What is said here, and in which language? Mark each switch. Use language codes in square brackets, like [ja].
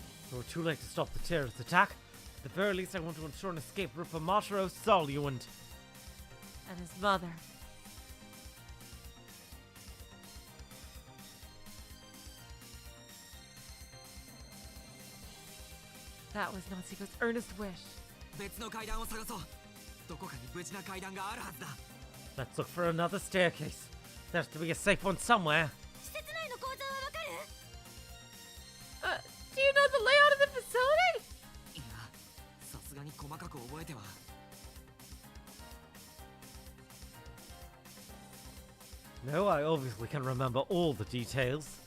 [en] We were too late to stop the terrorist attack. At the very least, I want to ensure an escape route for Mashiro, Solyu, and his mother. That was Natsuko's earnest wish. [ja] 別の階段を探そう。どこかに無事な階段があるはずだ。 [en] let's look for another staircase. There's to be a safe one somewhere. [ja] 施設内の構造はわかる？ [en] Do you know the layout of the facility? [ja] いや、さすがに細かく覚えては。 [en] No, I obviously can remember all the details.